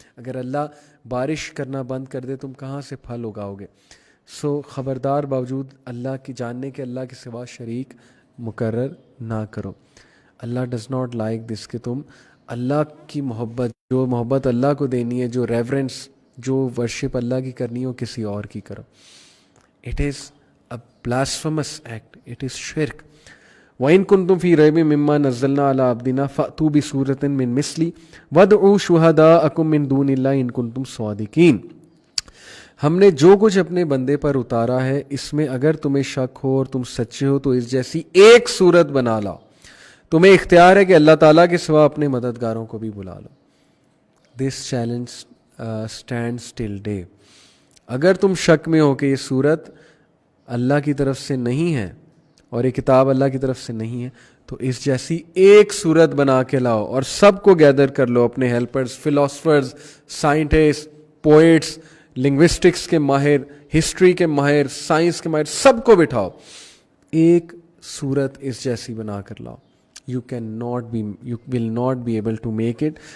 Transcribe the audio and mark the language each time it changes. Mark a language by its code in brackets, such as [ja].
[ur] اگر اللہ بارش کرنا بند کر دے تم کہاں سے پھل اگاؤ گے؟ سو خبردار باوجود اللہ کی جاننے کے اللہ کے سوا شریک مقرر نہ کرو. [en] Allah does not like this [ur] کہ تم اللہ کی محبت, جو محبت اللہ کو دینی ہے, جو ریورنس, جو ورشپ اللہ کی کرنی ہے, وہ کسی اور کی کرو. [en] It is a blasphemous act, it is شرک. [ar] وَإِن كُنتُمْ فِي رَيْبٍ مِّمَّا نَزَّلْنَا عَلَىٰ عَبْدِنَا فَأْتُوا بِسُورَةٍ مِّن مِّثْلِهِ وَادْعُوا شُهَدَاءَكُم مِّن دُونِ اللَّهِ إِن كُنتُمْ صَادِقِينَ. [ur] ہم نے جو کچھ اپنے بندے پر اتارا ہے, اس میں اگر تمہیں شک ہو اور تم سچے ہو تو اس جیسی ایک صورت بنا لاؤ. تمہیں اختیار ہے کہ اللہ تعالیٰ کے سوا اپنے مددگاروں کو بھی بلا لو. [en] This challenge stands till day. [ur] اگر تم شک میں ہو کہ یہ صورت اللہ کی طرف سے نہیں ہے اور یہ کتاب اللہ کی طرف سے نہیں ہے, تو اس جیسی ایک صورت بنا کے لاؤ اور سب کو گیدر کر لو, اپنے helpers, philosophers, scientist, poets, linguistics کے ماہر, ہسٹری کے ماہر, سائنس کے ماہر, سب کو بٹھاؤ, ایک صورت اس جیسی بنا کر لاؤ. [en] You will not be able to make it.